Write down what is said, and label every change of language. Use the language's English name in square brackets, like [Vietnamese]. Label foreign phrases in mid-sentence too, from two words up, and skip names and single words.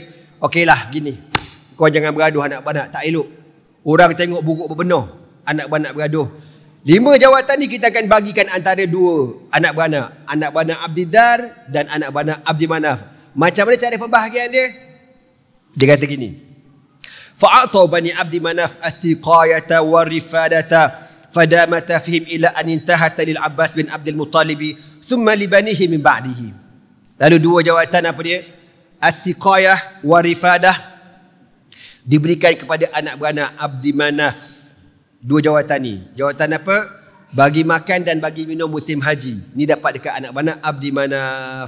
[Malay] Okeylah gini, kau jangan bergaduh anak beranak, tak elok. Orang tengok buruk berbenar, anak beranak bergaduh. 5 jawatan ni kita akan bagikan antara 2 anak beranak. Anak beranak Abdiddar dan anak beranak Abdi Manaf. Macam mana cara pembahagian dia? Dia kata gini. [Arabic] فأعطى بني عبد مناف السقاية والرفادة فدامت فيهم إلى أن انتهت للعباس بن عبد المطلب ثم لبنيه من بعده. [Malay] Lalu 2 jawatan apa dia? [Arabic] السقاية والرفادة [Malay] diberikan kepada anak beranak Abdi Manaf. 2 jawatan ni. Jawatan apa? Bagi makan dan bagi minum musim haji. Ni dapat dekat anak beranak Abdi Manaf.